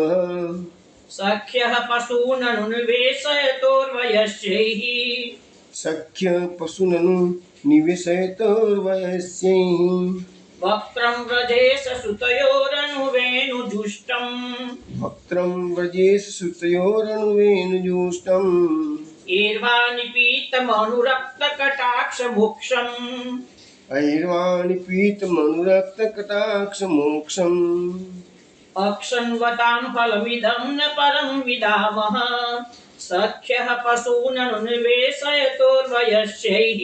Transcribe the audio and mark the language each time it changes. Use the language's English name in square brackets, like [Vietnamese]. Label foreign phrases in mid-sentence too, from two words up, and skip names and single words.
[Sanskrit] સખ્યઃ પશૂનનુનિવેશયતોર્વયસ્યૈઃ. સખ્ય પશુનનું નિવેશયતોર્વયસ્યૈઃ. વક્त्रं વ્રજેશ સુતયોરનુવેનુજુષ્ટં. વક્त्रं વ્રજેશ સુતયોરનુવેનુજુષ્ટં. ईर्वानिपीतमनुरक्तकटाक्षमुक्षम्. ऐर्वाणिपीतमनुरक्तकटाक्षमोक्षम्. अक्षन्वतां फलमिदं न परं विदामः. सख्यः पशूननुनिवेशयतोर्वयस्यैः.